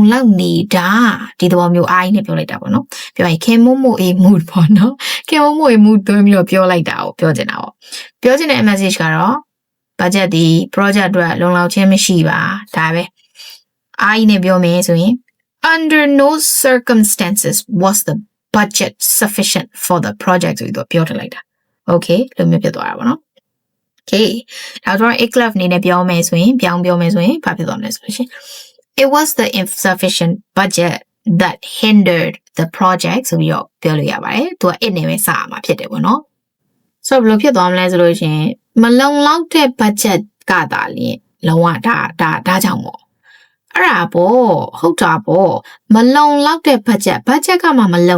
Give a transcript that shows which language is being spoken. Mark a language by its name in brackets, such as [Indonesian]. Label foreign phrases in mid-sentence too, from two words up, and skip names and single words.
[Burmese] လောက်နေတာဒီသဘောမျိုးအားကြီးနဲ့ပြောလိုက်တာပေါ့နော်ပြောရင်ခင်မို့မို့အေး mood ပေါ့နော်ခင်မို့မို့အေး mood သွင်းပြီးတော့ပြောလိုက်တာကိုပြောချင်တာပေါ့ပြောချင်တဲ့ message ကတော့ budget ဒီ project အတွက်လုံလောက်ခြင်းမရှိပါဒါပဲအားကြီးနဲ့ပြောမယ်ဆိုရင် [English] under no circumstances was the budget sufficient for the project [Burmese] ဆိုပြီးတော့ပြောထားလိုက်တာ okay လို့မျိုးဖြစ်သွားတာပေါ့နော် okay ဒါဆိုတော့ eclef အနေနဲ့ပြောမယ်ဆိုရင်ပြောင်းပြောမယ်ဆိုရင်ဘာဖြစ်သွားမလဲဆိုလို့ရှိရင် [English] it was the insufficient budget that hindered the project [Burmese] ဆိုပြီးတော့ပြောလို့ရပါတယ်သူက it နဲ့ပဲစရမှာဖြစ်တယ်ပေါ့နော်ဆိုတော့ဘယ်လိုဖြစ်သွားမလဲဆိုလို့ရှိရင်မလုံလောက်တဲ့ budget ကသာလျှင်လုံးဝဒါကြောင့်ပေါ့အဲ့ဒါပေါ့ဟုတ်တာပေါ့မလုံလောက်တဲ့ budget ကမှမလုံ